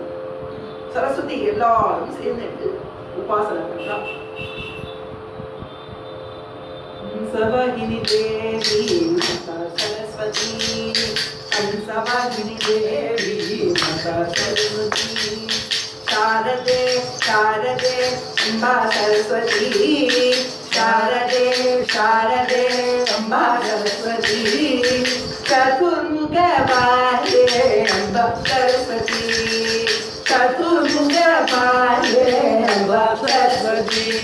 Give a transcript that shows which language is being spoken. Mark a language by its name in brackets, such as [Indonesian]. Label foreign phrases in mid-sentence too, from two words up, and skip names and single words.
[Tamil] சரஸ்வதி எல்லாரும் சேர்ந்துட்டு உபாசனை பண்றோம். ஹம்சவாகினி தேவி சரஸ்வதி, ஹம்சவாகினி தேவி சரஸ்வதி, [Sanskrit] शारदे शारदे अम्बा सरस्वती, शारदे शारदे अम्बा सरस्वती, चतुर्मुख पाले अम्बा सरस्वती, चतुर्मुख पाले अम्बा सरस्वती,